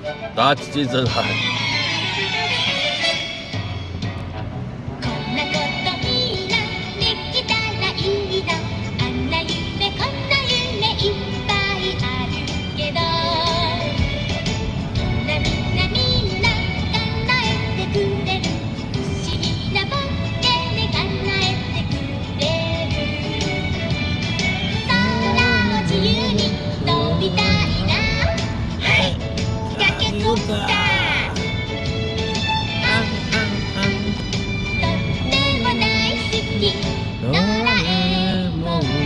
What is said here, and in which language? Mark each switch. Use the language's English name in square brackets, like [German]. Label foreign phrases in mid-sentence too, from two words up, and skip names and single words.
[Chinese] 打起精神来。 [Japanese] こんなこといいなできたらいいなあんな夢こんな夢いっぱいあるけどみんな叶えてくれる不思議なボケで叶えてくれる空を自由に飛びたいなはいタケコプター [Chinese] 哆啦 A 梦。